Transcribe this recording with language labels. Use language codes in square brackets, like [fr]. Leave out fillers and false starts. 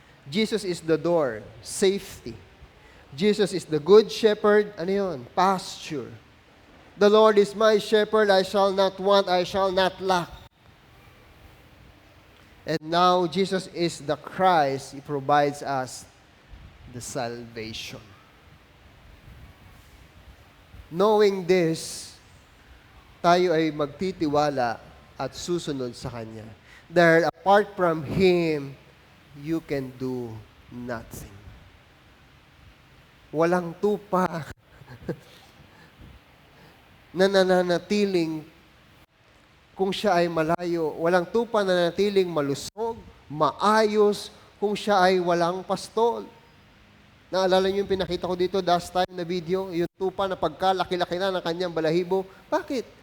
[en] Jesus is the door, safety. Jesus is the good shepherd, [tl] ano yun? [en] Pasture. The Lord is my shepherd, I shall not want, I shall not lack. And now, Jesus is the Christ, He provides us the salvation. Knowing this, [tl] tayo ay magtitiwala at susunod sa Kanya. Dahil [en] apart from Him, you can do nothing. [tl] Walang tupa na nananatiling kung siya ay malayo. Walang tupa na nanatiling malusog, maayos, kung siya ay walang pastol. Naalala niyo yung pinakita ko dito last time na video, yung tupa na pagkalaki-laki na ng kanyang balahibo. Bakit?